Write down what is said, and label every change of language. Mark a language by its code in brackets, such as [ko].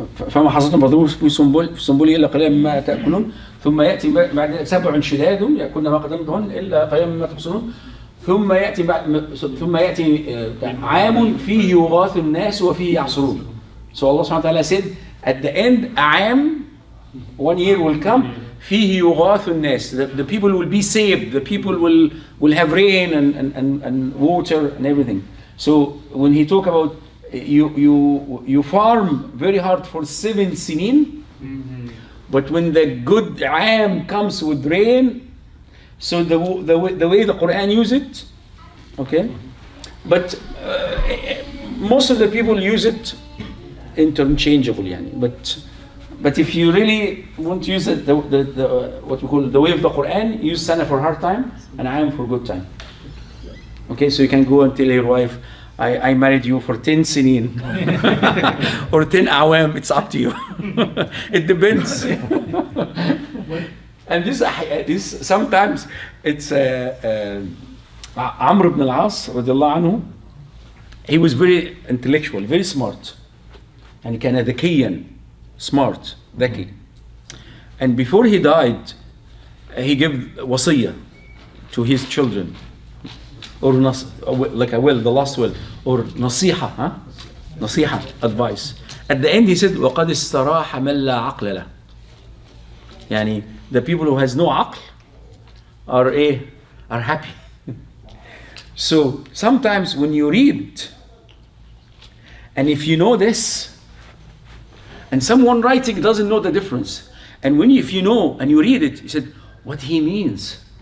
[ar] فما حصدتم فذروه في سنبله إلا قليلا مما تأكلون ثم يأتي بعد 7 شداد يأكلن ما قدمتهن إلا قليلا مما تحصنون ثم يأتي عام فيه يغاث الناس وفيه يعصرون. [en] So Allah subhanahu wa ta'ala said at the end عام, 1 year will come, [ar] فيه يغاث الناس, [en] the people will be saved, the people will have rain and water and everything. So when he talk about you farm very hard for 7 sinin, but when the good عام comes with rain, so the way the Quran use it, okay, but most of the people use it interchangeable يعني. But if you really want to use it, the what we call the way of the Quran, use sana for hard time and عام for good time. Okay, so you can go and tell your wife, I married you for 10 sinin or 10 awam, it's up to you. It depends. And this sometimes it's Amr ibn al-As radiallahu anhu. He was very intellectual, very smart. [ar] يعني كان ذكيا, smart, ذكي. [en] And before he died, he gave wasiyah to his children, or like a will, the last will, or nasiha, huh? Nasiha, advice. At the end he said, [ar] وَقَدْ اسْتَرَاحَ مَنْ لَا عَقْلَ لَهُ. [en] يعني the people who has no aql are happy. So sometimes when you read, and if you know this, and someone writing doesn't know the difference, and if you know and you read it, you said, what he means?